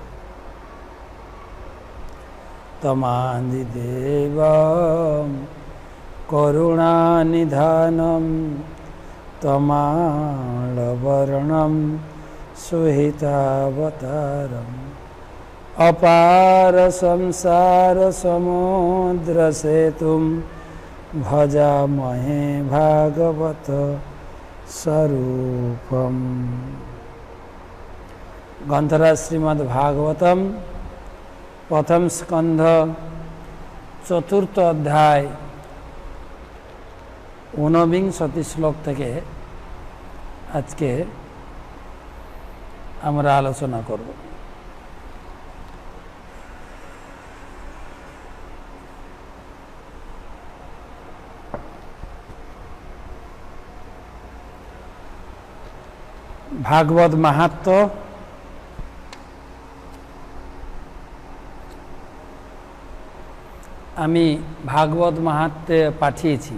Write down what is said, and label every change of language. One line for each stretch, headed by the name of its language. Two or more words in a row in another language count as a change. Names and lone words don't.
Sanskrit: तमादिदेवं करुणानिधानं तमालवर्णं सुहितावतारम् अपार संसार समुद्र सेतुं भजामहे भागवत स्वरूपम्। ग्रंथराज श्रीमद् भागवतम प्रथम स्कंध चतुर्थ अध्याय 49 श्लोक
Bangla: থেকে আজকে আমরা আলোচনা করব।
Sanskrit: भागवत महात्म्य
Bangla: আমি ভাগবত মাহাত্ম্যে পাঠিয়েছি।